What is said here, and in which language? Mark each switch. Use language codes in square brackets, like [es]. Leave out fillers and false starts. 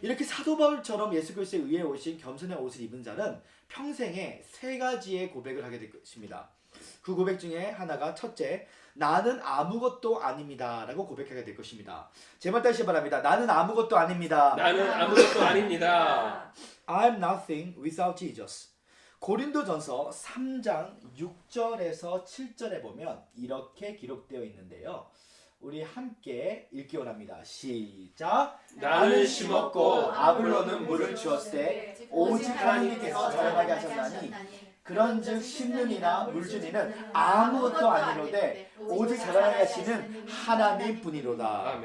[ko] 이렇게 사도 바울처럼 예수 그리스도에 의해 오신 겸손의 옷을 입은 자는 평생에 3가지의 고백을 하게 될 것입니다. 그 고백 중에 하나가 첫째, 나는 아무것도 아닙니다 라고 고백하게 될 것입니다. 제발 다시 바랍니다. 나는 아무것도 아닙니다. 나는 아무것도 아닙니다. [en] I'm nothing without Jesus. [ko] 고린도전서 3장 6절에서 7절에 보면 이렇게 기록되어 있는데요. 우리 함께 읽기 원합니다. 시작. 나는 심었고 아볼로는 물을 주었을 때 오직 하나님께서 자라나게 하셨나니 그런즉 심는 이나 물준 이는 아무것도 아니로되 오직 자라나게 하시는 하나님뿐이로다.